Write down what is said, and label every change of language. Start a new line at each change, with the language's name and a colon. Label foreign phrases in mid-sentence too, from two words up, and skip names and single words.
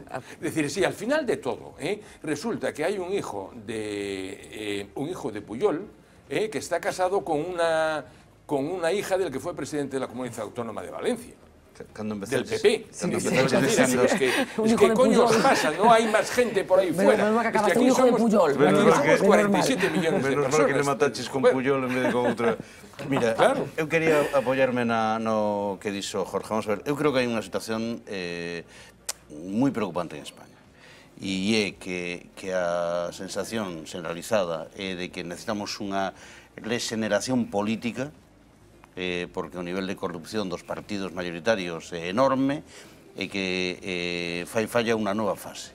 Spanish: Es decir, si al final de todo resulta que hay un hijo de Pujol que está casado con una hija del que fue presidente de la Comunidad Autónoma de Valencia. Del PP. Es que coño os pasa, no hay más gente por ahí fuera. Es que aquí somos 47 millones de personas.
Galician: Menos que le mataches con Pujol en vez de con outra... Mira, eu quería apoiarme no que dixo Jorge. Vamos a ver, eu creo que hai unha situación moi preocupante en España. E é que a sensación generalizada é de que necesitamos unha regeneración política porque o nivel de corrupción dos partidos mayoritarios é enorme e que fai falla unha nova fase.